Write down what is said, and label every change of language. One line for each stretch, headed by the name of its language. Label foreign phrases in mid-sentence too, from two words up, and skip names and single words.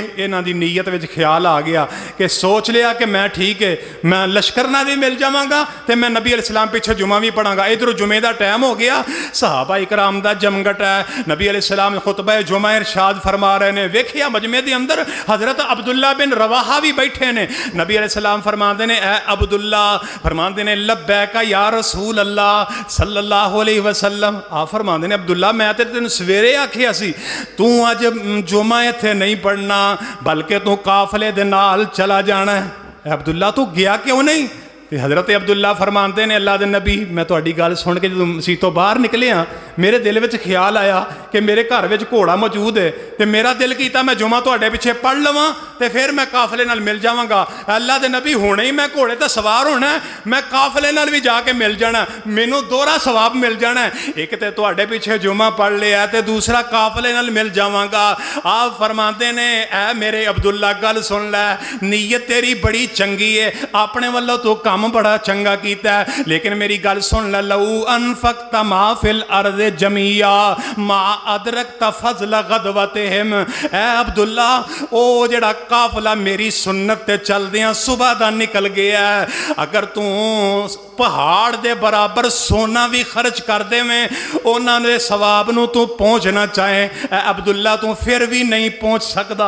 Punjabi: انہاں دی نیت وچ خیال آ گیا کہ سوچ لیا کہ میں ٹھیک ہے، میں لشکر نال بھی مل جاواں گا تے میں نبی علیہ السلام پچھے جمعہ بھی پڑھاں گا. ادھروں جمعے دا ٹائم ہو گیا، صحابہ اکرام دا جمگھٹ ہے، نبی علیہ السلام خطبہ جمعہ ارشاد فرما رہے نے. ویکھیا مجمعے دے اندر حضرت عبداللہ بن رواحہ بھی بیٹھے نے. نبی علیہ السلام فرماتے نے اے عبداللہ، فرماتے نے
Arabic: لبيك يا رسول الله صلى الله عليه وسلم.
Punjabi: آپ فرماتے نے عبداللہ میں تو تین سویرے آکھیا سی تو اج جمعہ ایتھے نہیں پڑھنا بلکہ تو قافلے دے نال چلا جانا ہے. عبداللہ تو گیا کیوں نہیں? تو حضرت عبداللہ فرماتے نے اللہ دے نبی میں تہاڈی گل سن کے جو مسیح تو باہر نکلے ہاں میرے دل میں خیال آیا کہ میرے گھر میں گھوڑا موجود ہے تو میرا دل کیتا میں جمعہ تہاڈے پچھے پڑھ لواں تو فیر میں قافلے نال مل جاواں گا. اللہ دے نبی ہنے ہی میں گھوڑے تے سوار ہونا، میں قافلے نال بھی جا کے مل جانا، مینوں دوہرا ثواب مل جانا. ایک تو تہاڈے پچھے جمعہ پڑھ لیا تو دوسرا قافلے نال مل جاواں گا. آپ فرماتے نے اے میرے عبداللہ گل سن لے، نیت تیری بڑی چنگی ہے، اپنے والوں تو کام بڑا چنگا کیتا ہے، لیکن میری گل سن لے
Arabic: لو أنفقت ما في الأرض جميعا ما أدركت فضل غدوتهم.
Punjabi: اے عبداللہ او جیہڑا قافلہ میری سنت تے چلدیاں صبح دا نکل گیا ہے، اگر تو پہاڑ دے برابر سونا بھی خرچ کر دیویں انہاں دے ثواب نوں تو پہنچنا چاہے اے عبداللہ تو فیر بھی نہیں پہنچ سکدا.